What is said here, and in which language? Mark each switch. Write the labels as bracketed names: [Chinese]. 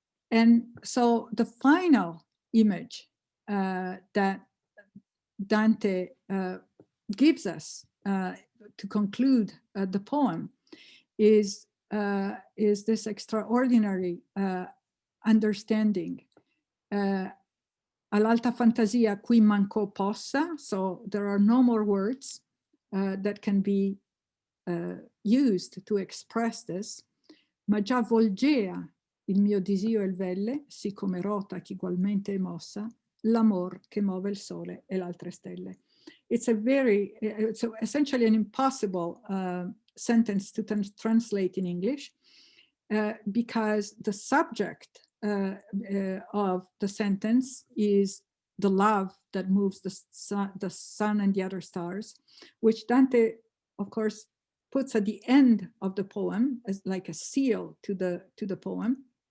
[English] And so the final image that Dante gives us to conclude the poem is this extraordinary understanding. [Italian] All'alta fantasia qui mancò possa, [English] so there are no more words that can be used to express this, [Italian] ma già volgea il mio disio e il velle, sì come rota ch'igualmente è mossa, l'amor che muove il sole e l'altre stelle. [English] It's essentially an impossible sentence to translate in English because the subject of the sentence is the love that moves the sun and the other stars, which Dante, of course, puts at the end of the poem as like a seal to the poem.